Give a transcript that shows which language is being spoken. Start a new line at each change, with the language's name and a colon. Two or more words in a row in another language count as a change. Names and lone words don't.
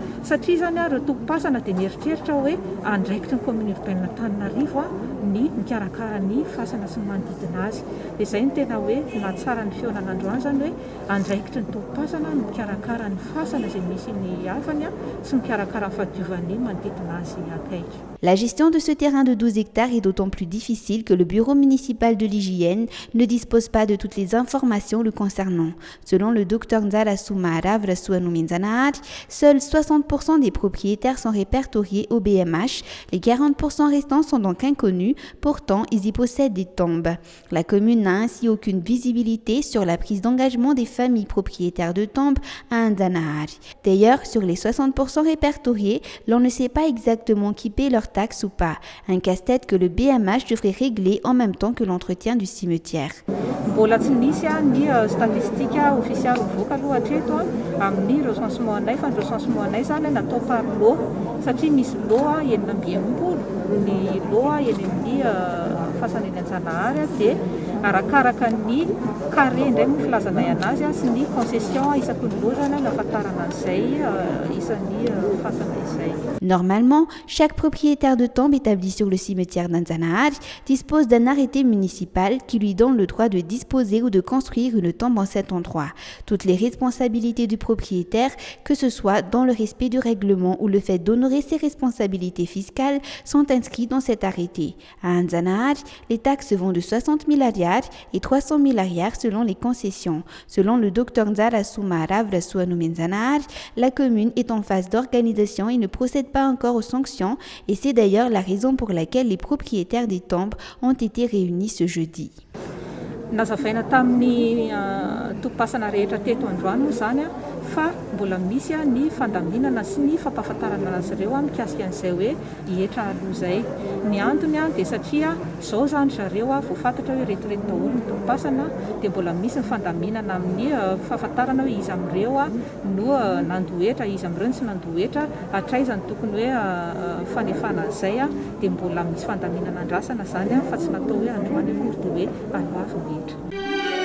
Malagasy: Satria zany ireo tompasana dia mieritreritra hoe andraikitry ny
French: commune urbaine
Malagasy: Antananarivo ny mikarakara ny fasana sy manodidina azy. Dia izay ny tena hoe na tsara ny feonana androany zany hoe andraikitry ny tompasana ny mikarakara ny fasana izay misy ny havany sy mikarakara fadiovan'ny manodidina azy akaiky.
French: La gestion de ce terrain de 12 hectares est d'autant plus difficile que le bureau municipal de l'hygiène ne dispose pas de toutes les informations le concernant. Selon le Dr Nzala Soumara Vrasuanumenzanahary, seuls 60% des propriétaires sont répertoriés au BMH. Les 40% restants sont donc inconnus, pourtant ils y possèdent des tombes. La commune n'a ainsi aucune visibilité sur la prise d'engagement des familles propriétaires de tombes à Anzanahary. D'ailleurs, sur les 60% répertoriés, l'on ne sait pas exactement qui paie leurs taxes ou pas. Un casse-tête que le BMH devrait régler en même temps que l'entretien du cimetière.
Malagasy: Mbola tsy nisy ny statistika ofisialy mivoaka aloha hatreto amin'ny recensement anay fa ny recensement anay zany natao
French: par lot
Malagasy: satria misy lot enina amby enimpolo ny lot eny amin'ny fasan'ny Anjanahary dia arakaraka ny carré indray moa filazanay anazy sy ny concession isaky ny lot zany nafatarana an'izay isan'ny fasana izay.
French: Normalement, chaque propriétaire de tombe établi sur le cimetière d'Anzanahary dispose d'un arrêté municipal qui lui donne le droit de disposer ou de construire une tombe en cet endroit. Toutes les responsabilités du propriétaire, que ce soit dans le respect du règlement ou le fait d'honorer ses responsabilités fiscales, sont inscrites dans cet arrêté. À Anzanahary, les taxes vont de 60 000 ariars et 300 000 ariars selon les concessions. Selon le Dr Nzala Soumara Vrasuanumenzanahary, la commune est en phase d'organisation et ne procède pas encore aux sanctions, et c'est d'ailleurs la raison pour laquelle les propriétaires des tombes ont été réunis ce jeudi.
Malagasy: Nazavaina tamin'ny tompasana rehetra teto androany zany fa mbola misy ny fandaminana sy ny fampahafantarana azy ireo mikasika an'izay hoe hihetra aloha izay. Ny antony dia satria zao zany zareo vao fantatra hoe retirety daholo ny tompasana dia mbola misy ny fandaminana amin'ny fahafantarana hoe izy amin'ireo no nandohetra, izy amin'ireo tsy nandohetra, hatraiza ny tokony hoe fanefana an'izay dia mbola misy fandaminana andrasana zany fa tsy natao hoe androany akory dia hoe aloha avy rehetra.